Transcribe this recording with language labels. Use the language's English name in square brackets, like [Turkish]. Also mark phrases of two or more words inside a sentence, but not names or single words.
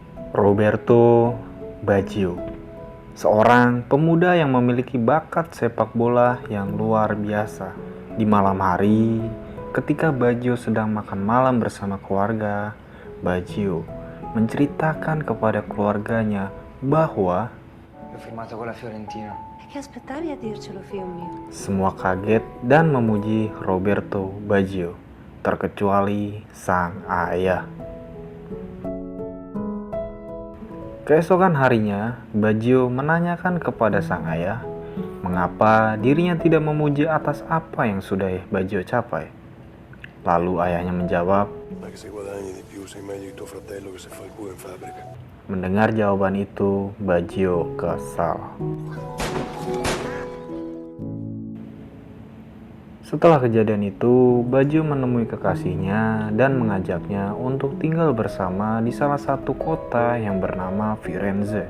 [Indonesian] Roberto Baggio, seorang pemuda yang memiliki bakat sepak bola yang luar biasa. Di malam hari, ketika Baggio sedang makan malam bersama keluarga, Baggio menceritakan kepada keluarganya bahwa [Italian] Ho firmato con la Fiorentina. Che aspettavi a dircelo, figlio mio? [Indonesian] semua kaget dan memuji Roberto Baggio, terkecuali sang ayah. Keesokan harinya, Baggio menanyakan kepada sang ayah mengapa dirinya tidak memuji atas apa yang sudah Baggio capai. Lalu ayahnya menjawab, [Italian] Ma che se guadagni di più sei meglio di tuo fratello che se fa il culo in fabbrica. [Indonesian] mendengar jawaban itu, Baggio kesal. Setelah kejadian itu, Baggio menemui kekasihnya dan mengajaknya untuk tinggal bersama di salah satu kota yang bernama Firenze.